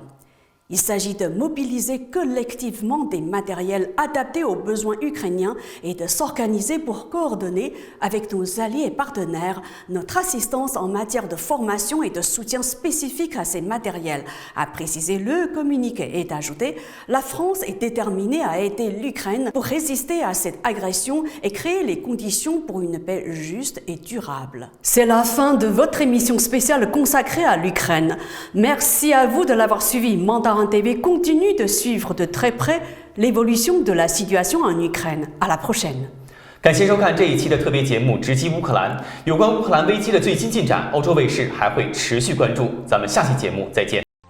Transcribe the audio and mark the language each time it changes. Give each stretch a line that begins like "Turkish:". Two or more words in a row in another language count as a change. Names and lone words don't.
French: Il s'agit de mobiliser collectivement des matériels adaptés aux besoins ukrainiens et de s'organiser pour coordonner avec nos alliés et partenaires notre assistance en matière de formation et de soutien spécifique à ces matériels, a précisé le communiqué et d'ajouter « La France est déterminée à aider l'Ukraine pour résister à cette agression et créer les conditions pour une paix juste et durable ». C'est la fin de votre émission spéciale consacrée à l'Ukraine. Merci à vous de l'avoir suivi. Mandarin TV continue de suivre de très près l'évolution de la situation en Ukraine. À la prochaine.
Chinese: 感谢收看这一期的特别节目《直击乌克兰》。有关乌克兰危机的最新进展，欧洲卫视还会持续关注。咱们下期节目再见。